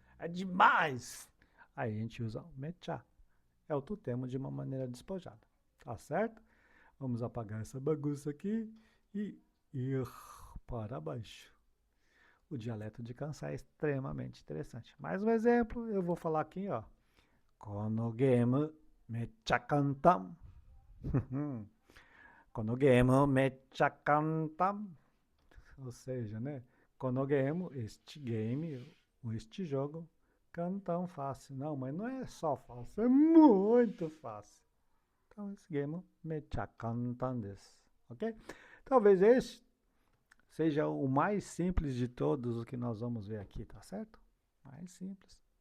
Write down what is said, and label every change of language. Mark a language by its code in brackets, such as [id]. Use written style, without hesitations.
[pt] É demais! Aí a gente usa o mecha. É o tutemo de uma maneira despojada. Tá certo? Vamos apagar essa bagunça aqui e ir para baixo. O dialeto de Kansai é extremamente interessante. Mais um exemplo, eu vou falar aqui, ó. [ja] このゲームめっちゃ簡単。このゲームめっちゃ簡単。 [pt] Ou seja, né? [ja] このゲーム, [pt] este game, ou este jogo, cantão fácil. Não, mas não é só fácil, é muito fácil. Então, esse game [ja] mecha kantan desu, [pt] ok? Talvez este seja o mais simples de todos os que nós vamos ver aqui, tá certo? Mais simples.